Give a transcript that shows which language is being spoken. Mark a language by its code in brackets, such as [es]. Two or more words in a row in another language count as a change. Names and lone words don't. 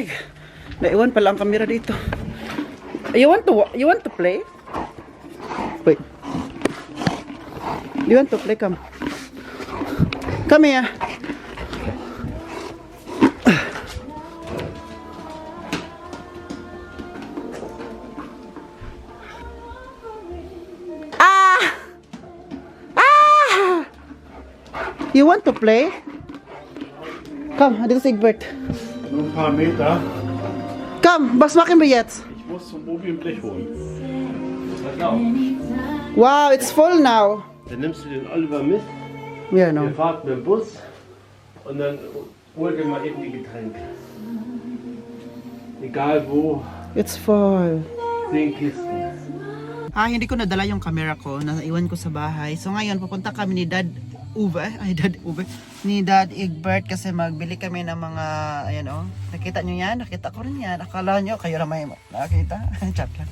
[tl] Naiwan pala ang kamera dito. [en] You want to play? Wait. You want to play? Come. Come here. You want to play? [de] Komm, [tl] dito si Egbert. [de] Nur ein paar Meter. Komm, was machen wir jetzt? Ich muss zum Obi ein Blech holen. [en] Wow, it's full now. [de] Dann nimmst du den Oliver mit, [en] Yeah, no. [de] wir fahren mit dem Bus und dann hol dir mal eben die Getränke. Egal wo, [en] It's full. [de] 10 Kisten. [tl] Hindi ko nadala yung camera ko. Naiwan ko sa bahay. So ngayon, pupunta kami ni Dad Uwe. Ni Dad Egbert kasi magbili kami ng mga, ayan o. Nakita nyo yan? Nakita ko rin yan. Akala nyo, kayo na may nakita. Chat lang.